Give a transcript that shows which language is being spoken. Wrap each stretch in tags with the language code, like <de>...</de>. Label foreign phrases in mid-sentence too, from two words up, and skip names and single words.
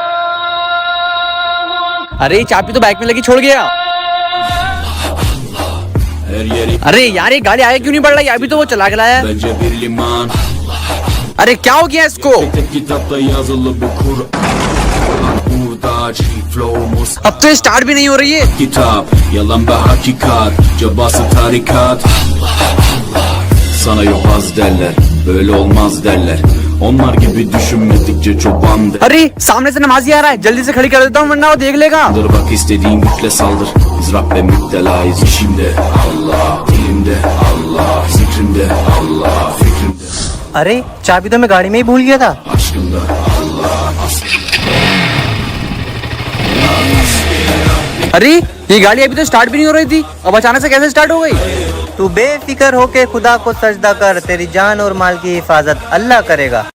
<hi>अरे चाबी तो बाइक में लगी छोड़ गया। अरे यार ये गाड़ी आगे क्यों नहीं बढ़ रही? अभी तो वो चला के लाया। अरे क्या हो गया इसको? अब तो स्टार्ट भी नहीं हो रही है।</hi> <tr>Kitap, yalan ve hakikat, cabası tarikat. Sana yobaz derler, böyle olmaz derler. Onlar gibi düşünmedikçe çoban der.</tr> <hi>अरे सामने से नमाजी आ रहा है, जल्दी से खड़ी कर देता हूँ वरना वो देख लेगा।</hi> <tr>Bak istediğin güçle saldır. Biz Rab ve müptelayız işimde. Allah, dilimde Allah, zikrimde Allah, fikrimde.</tr> <hi>अरे चाबी तो मैं गाड़ी में ही भूल गया था।</hi> <tr>Aşkımda Allah,</tr> <hi>अरे ये गाड़ी अभी तो स्टार्ट भी नहीं हो रही थी, अब अचानक से कैसे स्टार्ट हो गई? तू बेफिक्र होके खुदा को सजदा कर, तेरी जान और माल की हिफाजत अल्लाह करेगा।</hi>